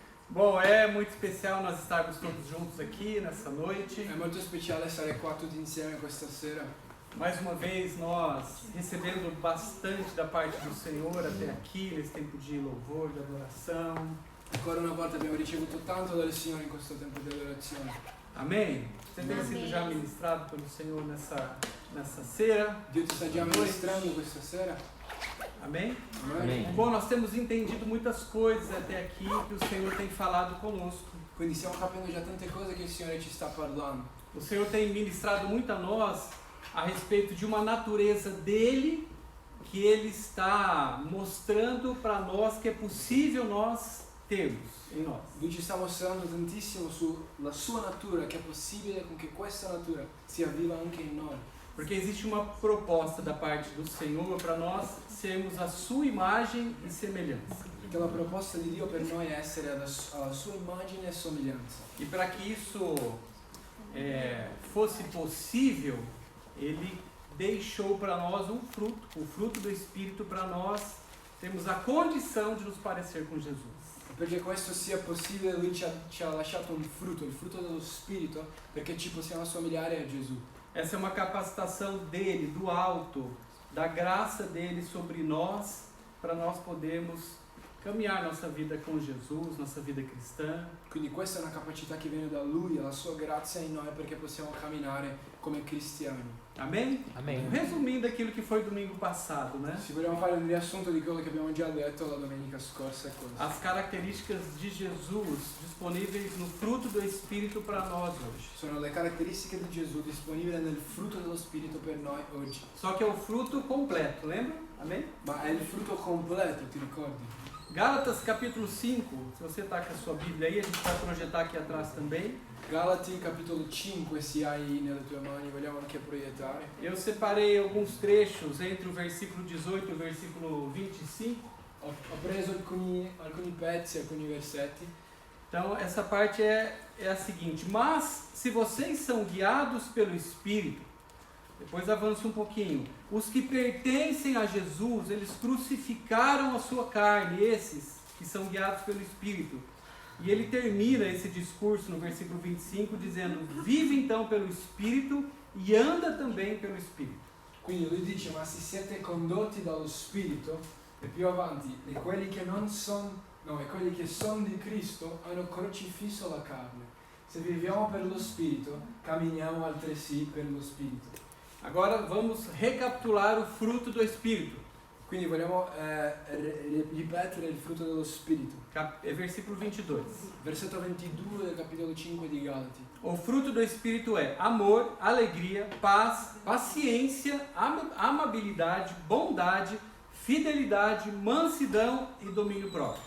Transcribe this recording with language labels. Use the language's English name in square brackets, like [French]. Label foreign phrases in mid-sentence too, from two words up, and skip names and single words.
[Portuguese] Bom, é muito especial nós estarmos todos juntos aqui nessa noite. [Italian] È molto speciale stare qua tutti insieme questa sera. [Portuguese] Mais uma vez nós recebendo bastante da parte do Senhor até aqui, nesse tempo de louvor, de adoração. [Italian] Ancora una volta abbiamo ricevuto tanto dal Signore in questo tempo di adorazione. [Portuguese] Amém? Você tem sido já ministrado pelo Senhor nessa sera? [Italian] Dio ti sta già ministrando questa sera? [Portuguese] Amém? Amen. Bom, nós temos entendido muitas coisas até aqui que o Senhor tem falado conosco. [Italian] Quindi stiamo capendo già tante cose che il Signore ci sta parlando. [Portuguese] O Senhor tem ministrado muito a nós a respeito de uma natureza dele que Ele está mostrando para nós que é possível nós termos em nós. [Italian] Lui ci sta mostrando tantissimo sulla sua natura, che è possibile con che questa natura sia viva anche in noi. [Portuguese] Porque existe uma proposta da parte do Senhor para nós sermos a sua imagem e semelhança. [Italian] Perché la proposta di Dio per noi è essere alla sua immagine e somiglianza. [Portuguese] E para que isso fosse possível, Ele deixou para nós um fruto, o fruto do Espírito, para nós termos a condição de nos parecer com Jesus. [Italian] Perché questo sia possibile, Lui ci ha lasciato un frutto, il frutto dello Spirito, perché ci possiamo assomigliare a Gesù. [Portuguese] Essa é uma capacitação dele, do alto, da graça dele sobre nós, para nós podermos caminhar nossa vida com Jesus, nossa vida cristã. [Italian] Quindi questa è una capacità che viene da Lui, la sua grazia in noi, perché possiamo camminare come cristiani. [Portuguese] Amém? Amém. Resumindo aquilo que foi domingo passado, né? [Italian] Se vogliamo fare un riassunto di quello che abbiamo già detto la domenica scorsa è questo. [Portuguese] As características de Jesus disponíveis no fruto do Espírito para nós hoje. [Italian] Sono le caratteristiche di Gesù disponibili nel frutto dello Spirito per noi oggi. [Portuguese] Só que é o fruto completo, lembra? Amém? [Italian] Ma è il frutto completo, ti ricordi? [Portuguese] Gálatas capítulo 5, se você está com a sua Bíblia aí, a gente vai projetar aqui atrás também. [Italian] Galati capitolo 5, se hai nelle tue mani, vogliamo anche proiettare. [Portuguese] Eu separei alguns trechos entre o versículo 18 e o versículo 25. [Italian] Ho preso alcuni pezzi, alcuni versetti. [Portuguese] Então, essa parte é a seguinte: mas se vocês são guiados pelo Espírito, depois avança um pouquinho, os que pertencem a Jesus, eles crucificaram a sua carne, esses que são guiados pelo Espírito. E ele termina esse discurso no versículo 25 dizendo: vive então pelo Espírito e anda também pelo Espírito. [Italian] Quindi lui dice, ma se siete condotti dallo Spirito, e più avanti, e quelli che sono di Cristo hanno crocifisso la carne. Se viviamo per lo Spirito, camminiamo altresì per lo Spirito. [Portuguese] Agora vamos recapitular o fruto do Espírito. [Italian] Quindi vogliamo ripetere il frutto dello Spirito. [Portuguese] Versículo 22. [Italian] Versetto 22 del capitolo 5 di Galati. [Portuguese] O fruto do Espírito é amor, alegria, paz, paciência, amabilidade, bondade, fidelidade, mansidão e domínio próprio.